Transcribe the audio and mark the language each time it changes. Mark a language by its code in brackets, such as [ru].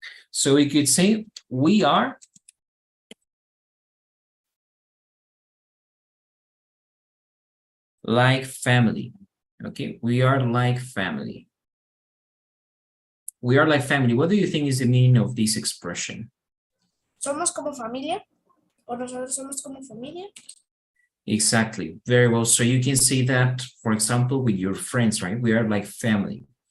[en] So we could say we are like family. Okay, we are like family. We are like family. What do you think is the meaning of this expression? [es] ¿Somos como familia? ¿O nosotros somos como familia? [en] Exactly. Very well. So you can say that, for example, with your friends, right? We are like family.